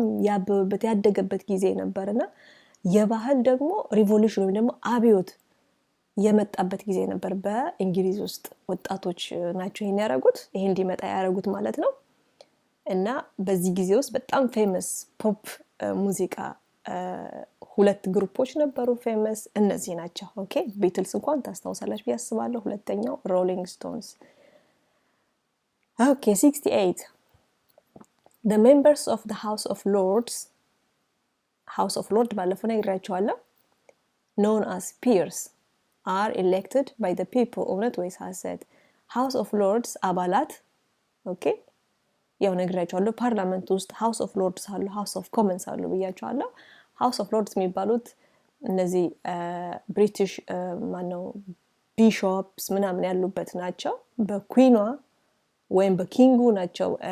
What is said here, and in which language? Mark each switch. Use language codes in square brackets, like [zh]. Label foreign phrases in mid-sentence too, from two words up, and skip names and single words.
[am] ያበበበት ያደገበት ጊዜ ነበርና የባህል ደግሞ ሪቮሉሽን ወይም ደግሞ አብዮት የመጣበት ጊዜ ነበር በእንግሊዝ ውስጥ። ወጣቶች ናቸው ይሄን ያደረጉት ይሄ እንዲመጣ ያደረጉት ማለት ነው። እና በዚህ ጊዜ ውስጥ በጣም [en] famous pop [am] ሙዚቃ ሁለት ግሩፖች ነበሩ ፌመስ እነዚህ ናቸው። ኦኬ ቢትልስ እንኳን ታስታውሳላችሁ ብዬ አስባለሁ። ሁለተኛው ሮሊንግ ስቶንስ። [en] ኦኬ 68 The members of the House of Lords [am] ባለፈው ነግሬያችኋለሁ [en] known as peers are elected by the people [am] እውነት ወይስ ሐሰት? House of Lords አባላት ኦኬ ያው ነግሬያችኋለሁ ፓርላመንት ውስጥ House of Lords አሉ House of Commons አሉ ብያችኋለሁ። House of Lords የሚባሉት እነዚህ ብሪቲሽ ማነው ቢሾፕስ ምናምን ያሉበት ናቸው። በኩዊኗ ወይም በኪንጉ ናቸው